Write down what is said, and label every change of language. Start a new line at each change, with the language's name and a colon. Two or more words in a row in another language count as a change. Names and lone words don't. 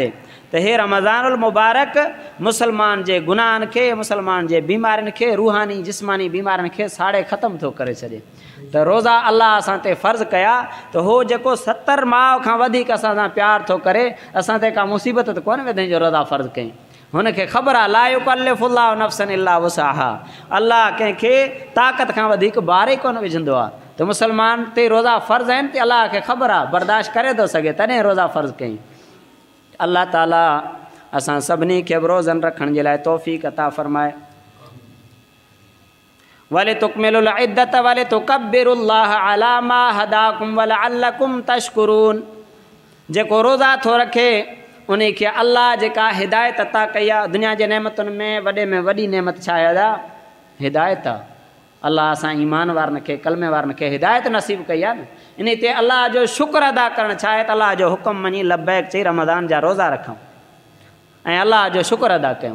Sindhi: त हे रमज़ानुल मुबारक मुसलमान जे गुनाहनि खे, मुसलमान जे बीमारियुनि खे, रूहानी जिस्मानी बीमारियुनि खे साड़े ख़तमु थो करे छॾे। त रोज़ा अल्लाह असां ते फ़र्ज़ु कया त हो जेको 70 माउ खां वधीक असां सां प्यारु थो करे, असां ते का मुसीबत त कोन्हे विधई जो रोज़ा फ़र्ज़ु कई। हुनखे ख़बर आहे
Arabic: لا يكلف الله نفسا إلا وسعها,
Sindhi: अल्लाह कंहिंखे ताक़त खां वधीक भार ई कोन विझंदो आहे। त मुसलमान ते रोज़ा फ़र्ज़ु आहिनि त अल्लाह खे ख़बर आहे बर्दाश्त करे थो सघे, तॾहिं रोज़ा फ़र्ज़ु कई। अल्लाह ताला असां सभिनी खे बि रोज़नि रखण जे लाइ तौफ़ीक़ अता फ़रमाए।
Arabic: ولتكملوا العدة ولتكبروا الله على ما هداكم ولعلكم تشكرون.
Sindhi: जेको रोज़ा थो रखे उन खे अल्लाह जेका हिदायत अता कई आहे, दुनिया जे नेमतुनि में वॾी नेमत छा आहे? हिदायत आहे। अल्लाह असां ईमान वारनि खे, कलमे वारनि खे हिदायत नसीब कई आहे न। इन ते अल्लाह जो शुक्र अदा करणु छा आहे त अल्लाह जो हुकुम मञी लब्बैक चई रमज़ान जा रोज़ा रखूं ऐं अल्लाह जो शुक्र अदा कयूं।